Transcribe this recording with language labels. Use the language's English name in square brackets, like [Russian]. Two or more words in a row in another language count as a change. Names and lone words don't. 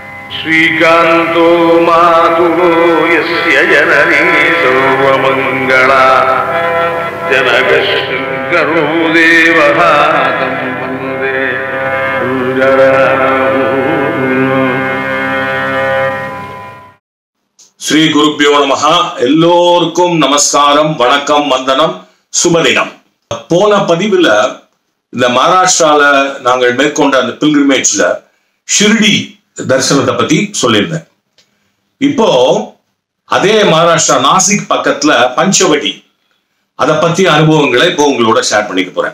[Sanskrit] श्रीकान्तो मातुलो यस्य जननी सर्वमङ्गला जनकशङ्करो देवः तं वन्दे श्री गुरुभ्यो नमः. [Tamil] எல்லோருக்கும் நமஸ்காரம், வணக்கம், வந்தனம், சுபதினம். போன பதிவுல இந்த மகாராஷ்டிரால நாங்கள் மேற்கொண்ட அந்த பில்கிரிமேஜ்ல ஷிர்டி தரிசனத்தை பத்தி சொல்லியிருந்தேன். இப்போ அதே மகாராஷ்டிரா நாசிக் பக்கத்துல பஞ்சவடி, அதை பத்தி அனுபவங்களை இப்போ உங்களோட ஷேர் பண்ணிக்க போறேன்.